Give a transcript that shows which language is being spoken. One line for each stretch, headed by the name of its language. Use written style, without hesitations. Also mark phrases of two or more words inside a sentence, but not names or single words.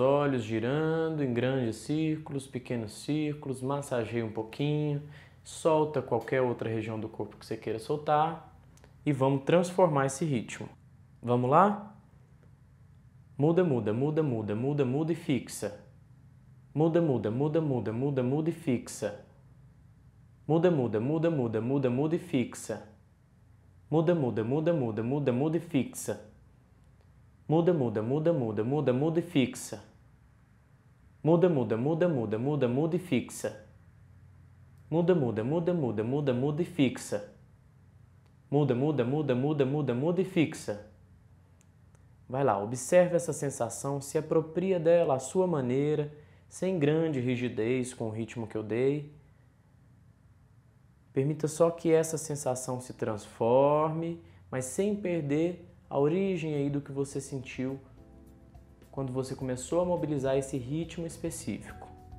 Portuguese: olhos girando em grandes círculos, pequenos círculos, massageia um pouquinho, solta qualquer outra região do corpo que você queira soltar e vamos transformar esse ritmo. Vamos lá? Muda, muda, muda, muda, muda, muda e fixa. Muda, muda, muda, muda, muda, muda e fixa. Muda, muda, muda, muda, muda, muda e fixa. Muda, muda, muda, muda, muda, muda e fixa. Muda, muda, muda, muda, muda, muda e fixa. Muda, muda, muda, muda, muda, muda e fixa. Muda, muda, muda, muda, muda, muda e fixa. Muda, muda, muda, muda, muda, muda e fixa. Vai lá, observe essa sensação, se apropria dela à sua maneira, sem grande rigidez com o ritmo que eu dei. Permita só que essa sensação se transforme, mas sem perder a origem aí do que você sentiu quando você começou a mobilizar esse ritmo específico.